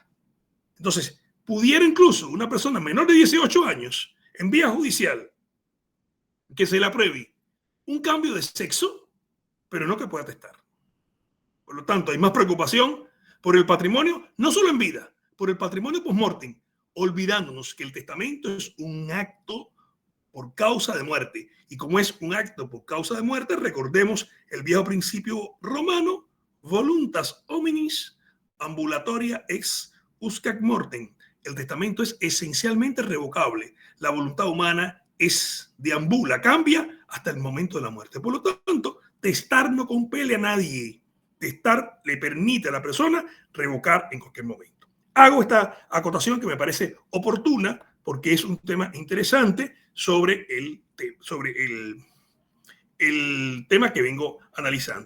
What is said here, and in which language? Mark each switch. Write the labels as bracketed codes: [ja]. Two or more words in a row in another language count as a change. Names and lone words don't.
[es] Entonces, pudiera incluso una persona menor de 18 años, en vía judicial, que se le apruebe un cambio de sexo, pero no que pueda atestar. Por lo tanto, hay más preocupación por el patrimonio, no solo en vida, por el patrimonio post-mortem, olvidándonos que el testamento es un acto por causa de muerte. Y como es un acto por causa de muerte, recordemos el viejo principio romano, [la] voluntas hominis ambulatoria ex uscac mortem. [es] El testamento es esencialmente revocable. La voluntad humana deambula, cambia hasta el momento de la muerte. Por lo tanto, testar no compele a nadie. Testar le permite a la persona revocar en cualquier momento. Hago esta acotación que me parece oportuna porque es un tema interesante sobre el sobre el tema que vengo analizando.